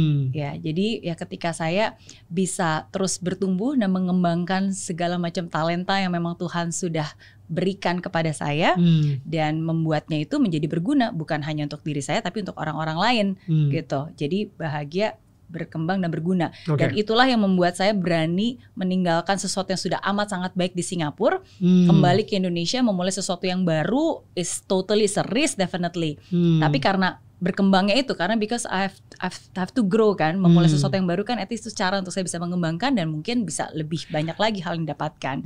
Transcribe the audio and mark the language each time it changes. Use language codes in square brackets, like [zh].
[id] Ya, jadi ya ketika saya bisa terus bertumbuh dan mengembangkan segala macam talenta yang memang Tuhan sudah berikan kepada saya dan membuatnya itu menjadi berguna bukan hanya untuk diri saya tapi untuk orang-orang lain gitu. Jadi bahagia, berkembang dan berguna. Dan itulah yang membuat saya berani meninggalkan sesuatu yang sudah amat sangat baik di Singapura, kembali ke Indonesia memulai sesuatu yang baru. [en] Is totally a risk definitely. [id] Tapi karena berkembangnya itu karena [en] because I have to grow [id] kan, memulai sesuatu yang baru kan, [en] at least [id] itu cara untuk saya bisa mengembangkan dan mungkin bisa lebih banyak lagi hal yang didapatkan.